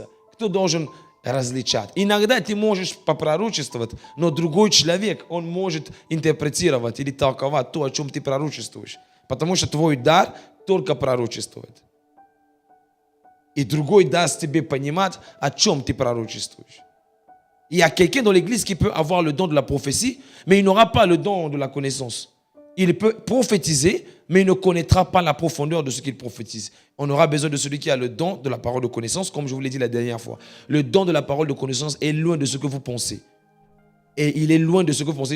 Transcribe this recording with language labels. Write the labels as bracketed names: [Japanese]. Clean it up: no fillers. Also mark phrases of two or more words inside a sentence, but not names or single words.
[Russian] Кто должен различать? Иногда ты можешь попророчествовать, но другой человек, он может интерпретировать или толковать то, о чем ты пророчествуешь. Потому что твой дар только пророчествует. Et другой даст тебе понимать, о чем ты пророчествуешь. [French] Il y a quelqu'un dans l'église qui peut avoir le don de la prophétie, mais il n'aura pas le don de la connaissance. Il peut prophétiser, mais il ne connaîtra pas la profondeur de ce qu'il prophétise. On aura besoin de celui qui a le don de la parole de connaissance, comme je vous l'ai dit la dernière fois. Le don de la parole de connaissance est loin de ce que vous pensez. Et il est loin de ce que vous pensez.